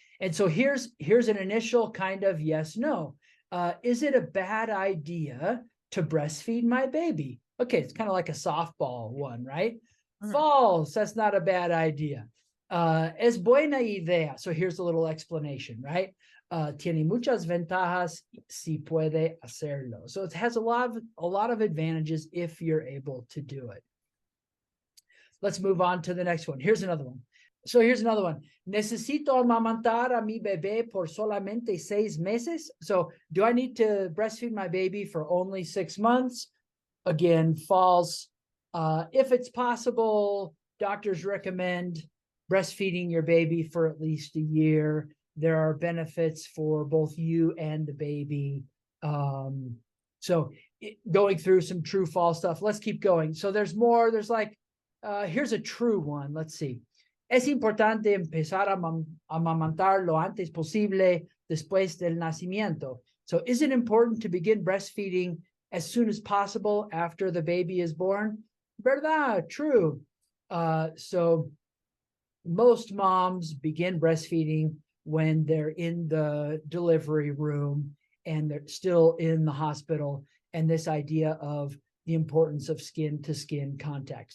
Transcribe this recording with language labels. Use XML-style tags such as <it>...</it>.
<en>And so here's an initial kind of yes, no. Is it a bad idea to breastfeed my baby? Okay, it's kind of like a softball one, right? False, that's not a bad idea.</en> <es>Es buena idea.</es> <en>So here's a little explanation, right?</en> <es>Tiene muchas ventajas si puede hacerlo.</es> <en>So it has a lot of advantages if you're able to do it. Let's move on to the next one. Here's another one. So here's another one.</en> <es>Necesito amamantar a mi bebé por solamente 6 meses.</es> <en>So do I need to breastfeed my baby for only 6 months? Again, false. If it's possible, doctors recommend breastfeeding your baby for at least a year. There are benefits for both you and the baby. So going through some true, false stuff. Let's keep going. So there's more. There's like, here's a true one. Let's see.</en> <es>Es importante empezar a amamantar lo antes posible después del nacimiento.</es> <en>So is it important to begin breastfeeding as soon as possible after the baby is born? Verdad, true. So most moms begin breastfeeding when they're in the delivery room and they're still in the hospital, and this idea of the importance of skin to skin contact.</en>